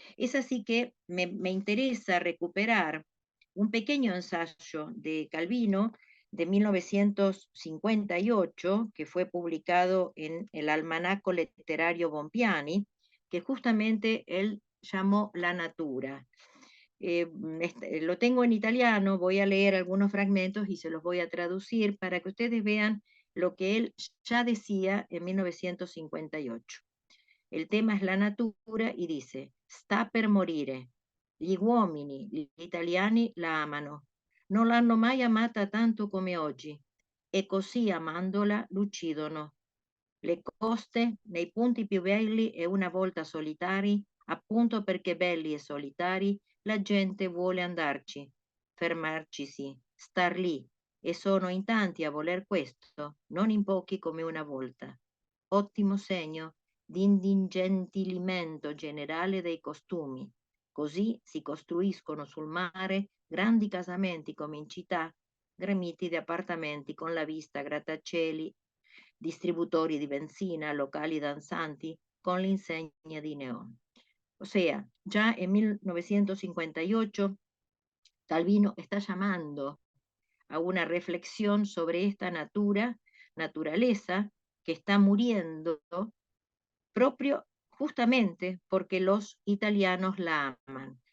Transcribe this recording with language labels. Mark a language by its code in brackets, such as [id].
[es] Es así que me interesa recuperar un pequeño ensayo de Calvino de 1958, que fue publicado en el Almanaco Letterario Bompiani, que justamente él llamó La Natura. Lo tengo en italiano, voy a leer algunos fragmentos y se los voy a traducir para que ustedes vean lo que él ya decía en 1958. El tema es la natura y dice: [it] sta per morire. Gli uomini, gli italiani la amano. Non l'hanno mai amata tanto come oggi, e così amandola l'uccidono. Le coste, nei punti più belli e una volta solitari, appunto perché belli e solitari, la gente vuole andarci, fermarcisi, star lì, e sono in tanti a voler questo, non in pochi come una volta. Ottimo segno di indigentilimento generale dei costumi. Così si costruiscono sul mare grandi casamenti come in città, gremiti di appartamenti con la vista a grattacieli, distributori di benzina, locali danzanti con l'insegna di neón. [es] O sea, ya en 1958, Calvino está llamando a una reflexión sobre esta naturaleza que está muriendo, propio justamente porque los italianos la aman.